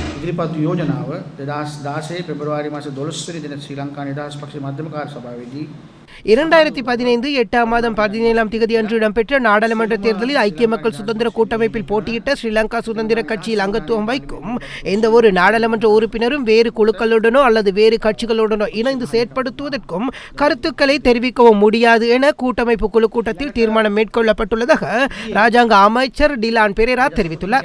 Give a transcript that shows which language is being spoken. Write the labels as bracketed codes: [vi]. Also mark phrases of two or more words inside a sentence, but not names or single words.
[si] ඉදිරිපත් යෝජනාව 2016 පෙබරවාරි මාස 12 වෙනි දින ශ්‍රී ලංකා නිදහස් පක්ෂ මධ්‍යම කාර්ය සභාවේදී [ta] 2015 8ஆம் மாதம் 17ஆம் தேதி அன்று இடம்பெற்ற நாடாளுமன்ற தேர்தலில் ஐக்கிய மக்கள் சுதந்திர கூட்டமைப்பில் போட்டியிட்ட ஸ்ரீலங்கா சுதந்திர கட்சியில் அங்கத்துவம் வைக்கும் எந்த ஒரு நாடாளுமன்ற உறுப்பினரும் வேறு குழுக்களுடனோ அல்லது வேறு கட்சிகளுடனோ இணைந்து செயற்படுத்துவதற்கும் கருத்துக்களை தெரிவிக்கவும் முடியாது என கூட்டமைப்பு குழு கூட்டத்தில் தீர்மானம் மேற்கொள்ளப்பட்டுள்ளதாக ராஜாங்க அமைச்சர் டிலான் பெரேரா தெரிவித்துள்ளார்.